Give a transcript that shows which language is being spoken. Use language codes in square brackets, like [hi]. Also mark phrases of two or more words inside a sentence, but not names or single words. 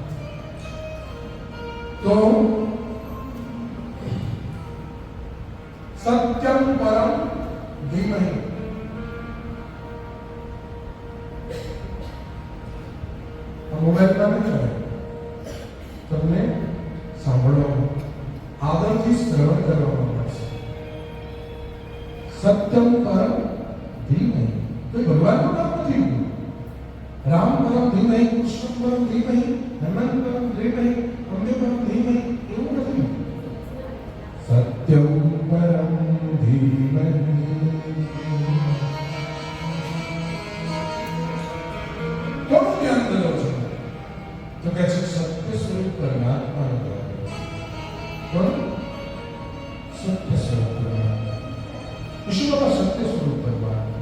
[gu] તો [sa] सत्यम परम धीमहि [gu] મોબાઈલમાં નહીં મળે તમને સાંભળવાનું આદરથી શ્રવણ કરવામાં મળશે [sa] सत्यम परम धीमहि [gu] તો ભગવાનનું નામ નથી [sa] राम परम धीमहि कृष्ण परम धीमहि हनुमान परम धीमहि अंबे परम धीमहि [gu] એવું નથી [sa] सत्यम परम धीमहि [gu] કોનું ધ્યાન કરો છો તો કે છે સત્ય સ્વરૂપ પરમાત્માનું ધ્યાન કોણ સત્ય સ્વરૂપ પરમાત્મા ઈશ્વર સત્ય સ્વરૂપ પરમાત્મા